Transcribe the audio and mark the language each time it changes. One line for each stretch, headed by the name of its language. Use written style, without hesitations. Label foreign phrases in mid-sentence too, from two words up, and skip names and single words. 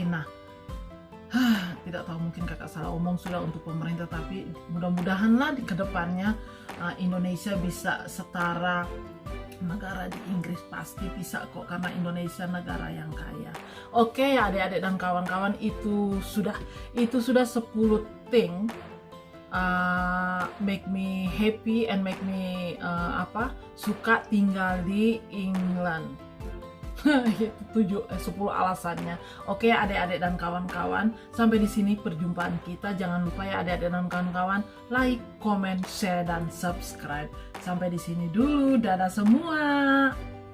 Indonesian: Nah, tidak tahu, mungkin kakak salah omong sudah untuk pemerintah, tapi mudah-mudahanlah di kedepannya Indonesia bisa setara negara di Inggris. Pasti bisa kok, karena Indonesia negara yang kaya. Oke ya adik-adik dan kawan-kawan, itu sudah 10
English: thing make me happy and make me
Indonesian: suka tinggal di England. 10 alasannya. Oke adik-adik dan kawan-kawan, sampai di sini perjumpaan kita. Jangan lupa ya adik-adik dan kawan-kawan,
English: like, comment, share,
Indonesian: dan subscribe. Sampai di sini dulu, dadah semua.